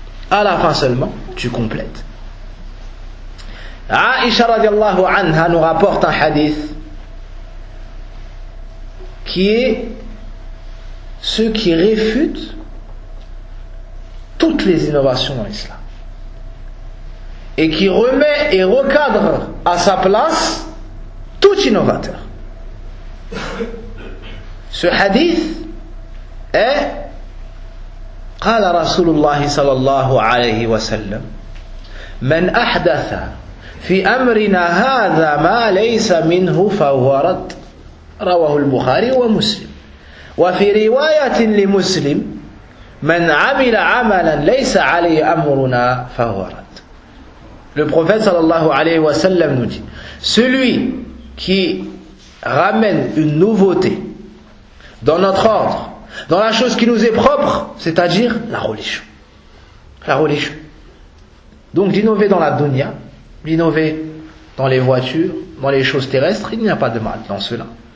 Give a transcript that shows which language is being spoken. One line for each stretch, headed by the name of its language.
French: À la fin seulement, tu complètes. Aïcha radiallahu anha nous rapporte un hadith qui est ce qui réfute toutes les innovations dans l'islam et qui remet et recadre à sa place tout innovateur. Ce hadith est
Arabic: قال رسول الله صلى الله عليه وسلم من أحدث في أمرنا هذا ما ليس منه فهو رد رواه البخاري ومسلم وفي رواية لمسلم من عمل عملا ليس عليه أمرنا فهو رد.
French: Le prophète
Arabic: صلى الله عليه وسلم
French: nous dit, celui qui ramène une nouveauté dans notre ordre, dans la chose qui nous est propre, c'est-à-dire la religion. La religion. Donc d'innover dans la dunya, d'innover dans les voitures, dans les choses terrestres, il n'y a pas de mal dans cela.